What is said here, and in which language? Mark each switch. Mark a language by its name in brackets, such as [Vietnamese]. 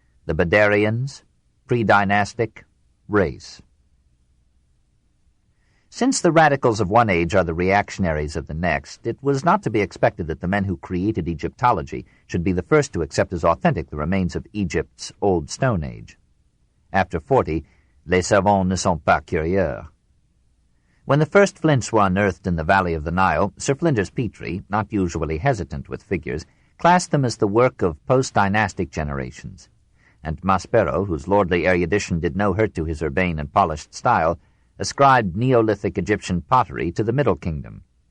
[English] the Badarians, pre-dynastic, race. Since the radicals of one age are the reactionaries of the next, it was not to be expected that the men who created Egyptology should be the first to accept as authentic the remains of Egypt's Old Stone Age. After 40, [French] les savants ne sont pas curieux. [English] When the first flints were unearthed in the valley of the Nile, Sir Flinders Petrie, not usually hesitant with figures, classed them as the work of post-dynastic generations, and Maspero, whose lordly erudition did no hurt to his urbane and polished style, ascribed Neolithic Egyptian pottery to the Middle Kingdom.